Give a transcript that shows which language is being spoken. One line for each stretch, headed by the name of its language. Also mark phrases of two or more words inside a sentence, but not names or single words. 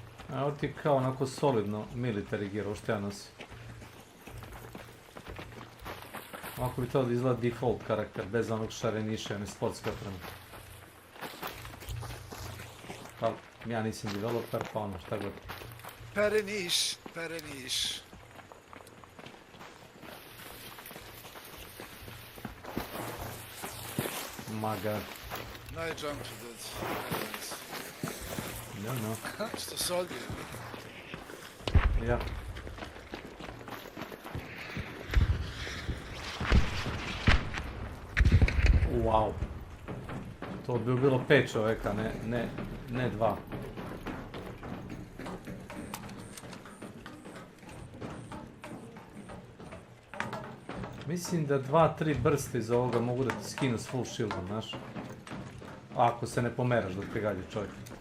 Serbian: Evo ti kao onako solidno
English: military gear,
Serbian: ovo što ja nosim. Ovako bi to da izgleda default karakter, bez onog šareniša, one sportske opreme. Pa, ja nisam developer, pa ono, šta god. Pereniš, pereniš.
English: My god. Nice jump, dude. No.
Serbian: Što se odbije? Ja. Wow. To bi bilo 5 čoveka, ne 2. Mislim da 2-3 brste iz ovoga mogu da ti skinu s
English: full shieldom,
Serbian: znaš? Ako se ne pomeraš dok te gađa čovjek.